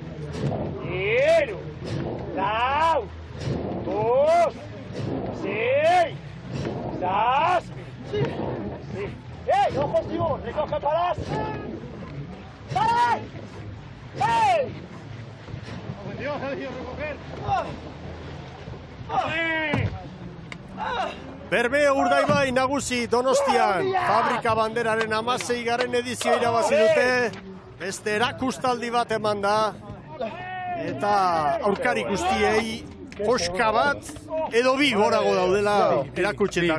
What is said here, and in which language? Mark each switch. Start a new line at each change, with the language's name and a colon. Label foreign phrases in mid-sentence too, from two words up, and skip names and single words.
Spanish: ¡Quiero! ¡Lau! ¡Dos! ¡Sí! ¡Das! ¡Sí! ¡Sí! ¡Ey! ¡Ojos vivos! ¡Recoge palas! ¡Para! ¡Ey! ¡Dios, ha decidido recoger!
Basque: Bermeo Urdaibai nagusi Donostian, Fabrika Banderaren 16. edizio irabazi dute, beste erakustaldi bat eman da, eta aurkari guztiei koska bat edo bi gorago daudela erakutxetan.